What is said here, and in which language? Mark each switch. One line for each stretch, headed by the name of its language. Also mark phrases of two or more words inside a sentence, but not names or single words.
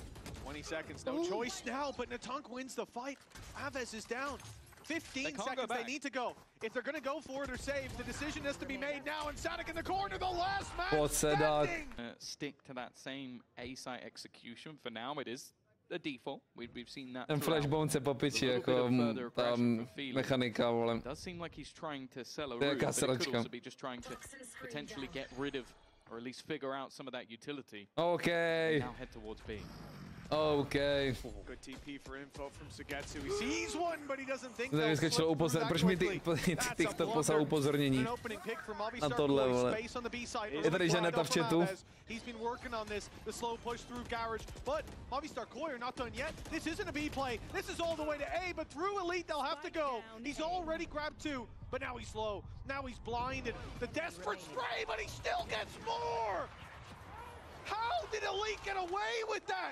English: 20 seconds, no choice now, but Natank wins the fight. Aves is down. 15 seconds, they need to go. If they're going to go for it or save, the decision has to be made now, and Sadik in the corner, the last man standing! Stick to that same A-site execution for now. It is a default. We've seen that.
Czech: Ten flashbone se po piči, jako tam mechanika, vole.
English: Does seem like he's trying to sell a route, but it could also be just trying to potentially get rid of, or at least figure out some of that utility. Okay. Now head towards B. Okay. Good TP for info from Sagetsu. He sees one, but he doesn't think
Czech: proč mi TikTok poslal upozornění na tohle, vole. Je tady Žaneta v chatu.
English: He's been working on this, the slow push through garage, but Movistar Koi are not done yet. This isn't a B play. This is all the way to A, but through Elite they'll have to go. He's already grabbed two, but now he's slow. Now he's blinded. The desperate spray, but he still gets more. How did Elite get away with that?